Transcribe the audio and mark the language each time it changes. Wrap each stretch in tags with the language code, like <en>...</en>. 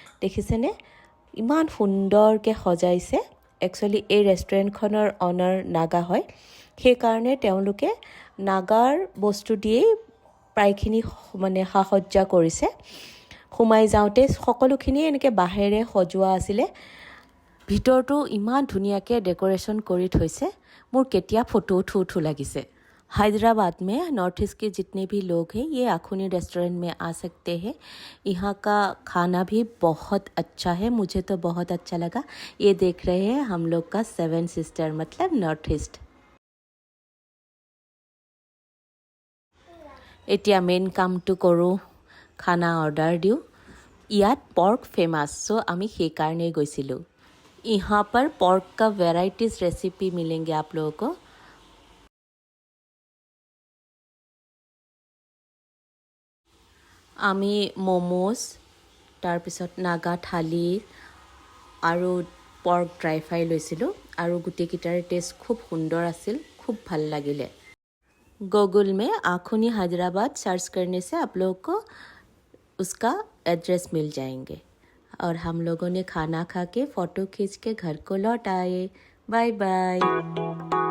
<as>দেখিছেনে ইমান সুন্দৰকৈ সজাইছে। একচুৱেলি এই ৰেষ্টুৰেণ্টখনৰ অনাৰ নাগা হয়, সেইকাৰণে তেওঁলোকে নাগাৰ বস্তু দিয়েই প্ৰায়খিনি সা সজ্জা কৰিছে। সোমাই যাওঁতে সকলোখিনি এনেকৈ বাঁহেৰে সজোৱা আছিলে। ভিতৰটো ইমান ধুনীয়াকৈ ডেকোৰেশ্যন কৰি থৈছে। মোৰ কেতিয়া ফটো উঠো লাগিছে।</as> <hi>हैदराबाद में नॉर्थ ईस्ट के जितने भी लोग हैं ये आखुनी रेस्टोरेंट में आ सकते हैं। यहाँ का खाना भी बहुत अच्छा है, मुझे तो बहुत अच्छा लगा। ये देख रहे हैं हम लोग का सेवन सिस्टर मतलब नॉर्थ ईस्ट।</hi> <as>এতিয়া মেইন কামটো কৰোঁ, খানা অৰ্ডাৰ দিওঁ। ইয়াত পৰ্ক ফেমাছ, চ' আমি সেইকাৰণেই গৈছিলোঁ।</as> <hi>यहाँ पर पोर्क का वेराइटीज़ रेसिपी मिलेंगे आप लोगों को।</hi> <as>আমি ম'ম'জ, তাৰপিছত নাগা থালি আৰু পৰ্ক ড্ৰাই ফ্ৰাই লৈছিলোঁ আৰু গোটেইকেইটাৰে টেষ্ট খুব সুন্দৰ আছিল, খুব ভাল লাগিলে।</as> <hi>गूगल में आखुनी हैदराबाद सर्च करने से आप लोगों को उसका एड्रेस मिल जाएंगे। और हम लोगों ने खाना खा के फ़ोटो खींच के घर को लौट आए। Bye bye.</hi>